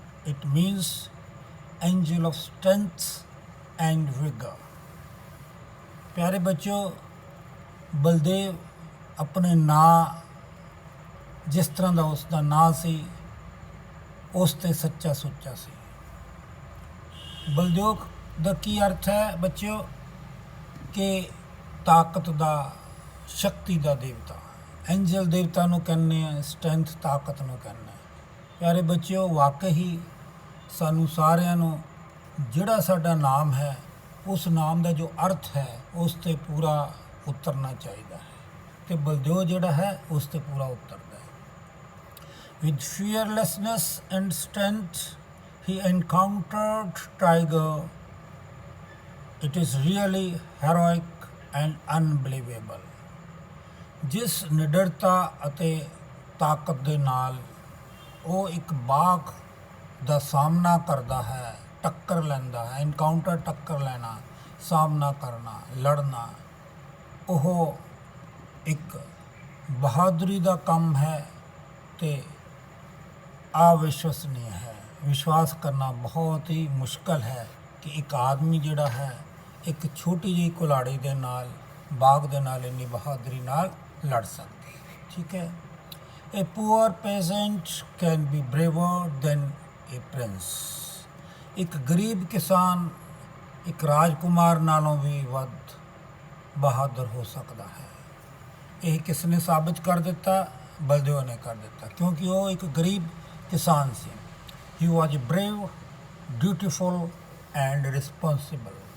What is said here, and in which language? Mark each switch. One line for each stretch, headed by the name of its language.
English: It means angel of strength and vigor.
Hindi: प्यारे बच्चों, बलदेव अपने
Punjabi: ਨਾਂ जिस तरह ਦਾ ਉਸ ਦਾ ਨਾਂ ਸੀ ਉਸ 'ਤੇ ਸੱਚਾ ਸੁੱਚਾ ਸੀ। ਬਲਦੇਵ ਦਾ ਕੀ ਅਰਥ ਹੈ ਬੱਚਿਓ ਕਿ ਤਾਕਤ ਦਾ, ਸ਼ਕਤੀ ਦਾ ਦੇਵਤਾ। ਐਂਜਲ ਦੇਵਤਾ ਨੂੰ ਕਹਿੰਦੇ ਆ, ਸਟਰੈਂਥ ਤਾਕਤ ਨੂੰ ਕਹਿੰਦੇ ਆ। ਪਿਆਰੇ ਬੱਚਿਓ, ਵਾਕਈ ਹੀ ਸਾਨੂੰ ਸਾਰਿਆਂ ਨੂੰ ਜਿਹੜਾ ਸਾਡਾ ਨਾਮ ਹੈ ਉਸ ਨਾਮ ਦਾ ਜੋ ਅਰਥ ਹੈ ਉਸ 'ਤੇ ਪੂਰਾ ਉਤਰਨਾ ਚਾਹੀਦਾ ਹੈ, ਅਤੇ ਬਲਦੇਵ ਜਿਹੜਾ ਹੈ ਉਸ 'ਤੇ ਪੂਰਾ ਉਤਰਦਾ ਹੈ।
English: With fearlessness and strength he encountered tiger. It is really heroic and unbelievable.
Punjabi: ਜਿਸ ਨਿਡਰਤਾ ਅਤੇ ਤਾਕਤ ਦੇ ਨਾਲ ਉਹ ਇੱਕ ਬਾਘ ਦਾ ਸਾਹਮਣਾ ਕਰਦਾ ਹੈ, ਟੱਕਰ ਲੈਂਦਾ ਹੈ, ਇਨਕਾਊਂਟਰ ਟੱਕਰ ਲੈਣਾ, ਸਾਹਮਣਾ ਕਰਨਾ, ਲੜਨਾ, ਉਹ ਇੱਕ ਬਹਾਦਰੀ ਦਾ ਕੰਮ ਹੈ ਅਤੇ ਅਵਿਸ਼ਵਸਨੀय ਹੈ। ਵਿਸ਼ਵਾਸ ਕਰਨਾ ਬਹੁਤ ਹੀ ਮੁਸ਼ਕਲ ਹੈ ਕਿ ਇੱਕ ਆਦਮੀ ਜਿਹੜਾ ਹੈ ਇੱਕ ਛੋਟੀ ਜਿਹੀ ਕੁਲਾੜੀ ਦੇ ਨਾਲ, ਬਾਘ ਦੇ ਨਾਲ ਇੰਨੀ ਬਹਾਦਰੀ ਨਾਲ ਲੜ ਸਕਦੀ ਹੈ। ਠੀਕ ਹੈ।
English: A poor peasant can be braver than a prince.
Punjabi: ਇੱਕ ਗਰੀਬ ਕਿਸਾਨ ਇੱਕ ਰਾਜਕੁਮਾਰ ਨਾਲੋਂ ਵੀ ਵੱਧ ਬਹਾਦਰ ਹੋ ਸਕਦਾ ਹੈ। ਇਹ ਕਿਸ ਨੇ ਸਾਬਿਤ ਕਰ ਦਿੱਤਾ? ਬਲਦੇਵ ਨੇ ਕਰ ਦਿੱਤਾ, ਕਿਉਂਕਿ ਉਹ ਇੱਕ ਗਰੀਬ ਕਿਸਾਨ ਸੀ।
English: He was brave, dutiful and responsible.